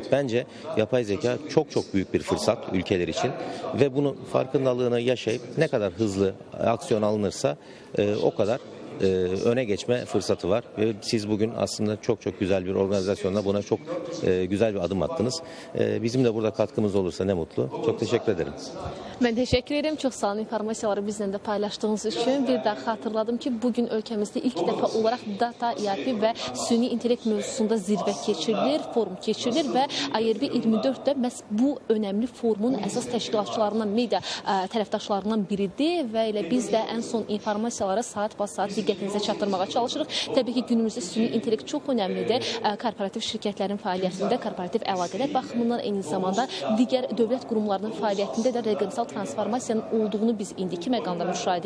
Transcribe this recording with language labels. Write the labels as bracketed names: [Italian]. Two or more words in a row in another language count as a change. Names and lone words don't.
[Turkish] Bence yapay zeka çok büyük bir fırsat ülkeler için ve bunun farkındalığını yaşayıp ne kadar hızlı aksiyon alınırsa o kadar öne geçme fırsatı var ve siz bugün aslında çok güzel bir organizasyonla buna çok güzel bir adım attınız. Bizim de burada katkımız olursa ne mutlu. Çok teşekkür ederim. Ben teşekkür ederim. Çok sağ olun informasiyaları bizimle de paylaştığınız için. [Azerbaijani] Bir daha hatırladım ki bugün ülkemizde ilk defa olarak Data, ERP və Süni İntellekt mövzusunda zirvə keçirilir, forum keçirilir və IRB 24 də məhz bu önəmli forumun əsas təşkilatçılarından, media tərəfdaşlarından biridir və elə biz də ən son informasiyaları saat diqqətinizə çatdırmağa çalışırıq. Təbii ki, günümüzdə süni intellekt çox önəmlidir. Korporativ şirkətlərin fəaliyyətində, korporativ əlaqələr baxımından eyni zamanda digər dövlət qurumlarının fəaliyyətində də rəqəmsal transformasiyanın olduğunu biz indiki məqamda müşahidə